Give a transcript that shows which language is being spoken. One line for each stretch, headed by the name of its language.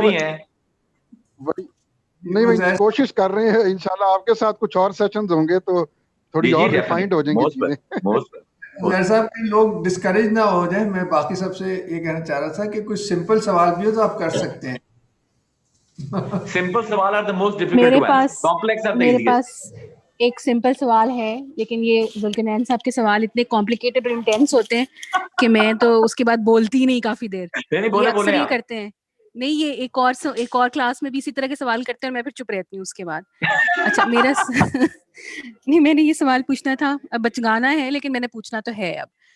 Urdu: بھی ہیں. نہیں بھائی کوشش کر رہے ہیں, انشاءاللہ آپ کے ساتھ کچھ اور سیشنز ہوں گے تو تھوڑی اور ریفائنڈ ہو جائیں گی چیزیں. زہر صاحب کہ لوگ ڈسکریج نہ ہو جائیں, میں باقی سب سے یہ کہنا چاہ رہا تھا کہ کچھ سمپل سوال بھی ہو تو آپ کر سکتے ہیں. سمپل سوال
English: are the most difficult to answer. Complex are the
Urdu: میرے
English: easiest.
Urdu: پاس ایک سمپل سوال ہے, لیکن یہ ذوالقرنین صاحب کے سوال اتنے کمپلیکیٹڈ اور انٹینس ہوتے ہیں کہ میں تو اس کے بعد بولتی ہی نہیں کافی دیر. یہ اکثر یہ کرتے ہیں, نہیں یہ ایک اور کلاس میں بھی اسی طرح کے سوال کرتے ہیں اور میں پھر چپ رہتی ہوں اس کے بعد. اچھا میرا نہیں, میں نے یہ سوال پوچھنا تھا, اب بچگانا ہے لیکن میں نے پوچھنا تو ہے اب,